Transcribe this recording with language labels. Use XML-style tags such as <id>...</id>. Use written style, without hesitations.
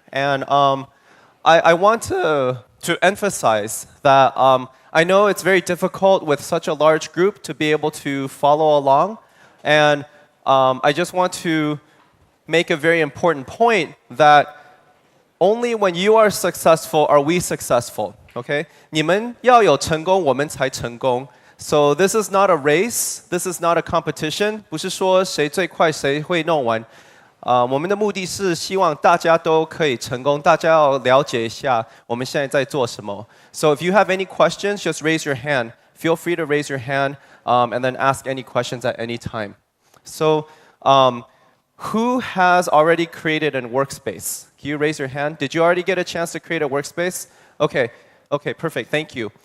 <en>And I want to emphasize that I know it's very difficult with such a large group to be able to follow along. And I just want to make a very important point that only when you are successful are we successful. Okay?</en> <zh>你们要有成功，我们才成功。</zh> <en>So this is not a race. This is not a competition.</en> <zh>不是说谁最快谁会弄完。我们的目的是希望大家都可以成功，大家要了解一下我们现在在做什么。</zh> <en>So if you have any questions, just raise your hand. Feel free to raise your hand and then ask any questions at any time. So who has already created a workspace? Can you raise your hand? Did you already get a chance to create a workspace? Okay, perfect. Thank you.</en>